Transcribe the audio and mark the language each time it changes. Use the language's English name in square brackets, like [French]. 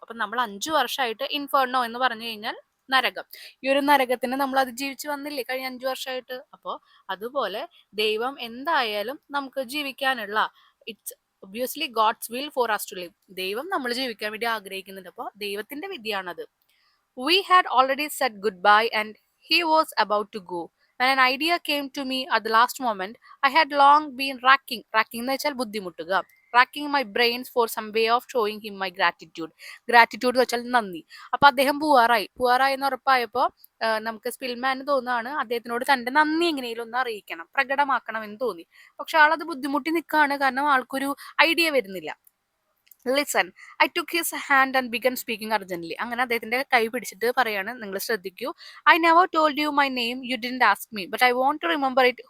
[Malayalam] അപ്പൊ നമ്മൾ 5 വർഷമായിട്ട് ഇൻഫെർണോ എന്ന് പറഞ്ഞു കഴിഞ്ഞാൽ നരകം, ഈ ഒരു നരകത്തിന് നമ്മൾ അതിജീവിച്ച് വന്നില്ലേ കഴിഞ്ഞ 5 വർഷമായിട്ട്. അപ്പോൾ അതുപോലെ ദൈവം എന്തായാലും നമുക്ക് ജീവിക്കാനുള്ള, [English] it's obviously God's will for us to live, [Malayalam] ദൈവം നമ്മൾ ജീവിക്കാൻ വേണ്ടി ആഗ്രഹിക്കുന്നുണ്ട്. അപ്പോൾ ദൈവത്തിന്റെ വിധിയാണത്. [English] We had already said goodbye and he was about to go. When an idea came to me at the last moment, I had long been racking [Malayalam] എന്ന് വെച്ചാൽ ബുദ്ധിമുട്ടുക, [English] racking my brains for some way of showing him my gratitude. [Malayalam] Gratitude എന്ന് വെച്ചാൽ നന്ദി. അപ്പൊ അദ്ദേഹം പോവാറായി എന്ന് ഉറപ്പായപ്പോ നമുക്ക് സ്പിൽമാന് തോന്നുകയാണ് അദ്ദേഹത്തിനോട് തന്റെ നന്ദി എങ്ങനെയും ഒന്ന് അറിയിക്കണം, പ്രകടമാക്കണം എന്ന് തോന്നി. പക്ഷെ ആളത് ബുദ്ധിമുട്ടി നിൽക്കുകയാണ്, കാരണം ആൾക്കൊരു ഐഡിയ വരുന്നില്ല. [English] Listen, I took his hand and began speaking urgently. [Malayalam] അങ്ങനെ അദ്ദേഹത്തിന്റെ കൈ പിടിച്ചിട്ട് പറയാണ്, നിങ്ങൾ ശ്രദ്ധിക്കൂ, [English] I never told you my name, you didn't ask me, but I won't to remember it.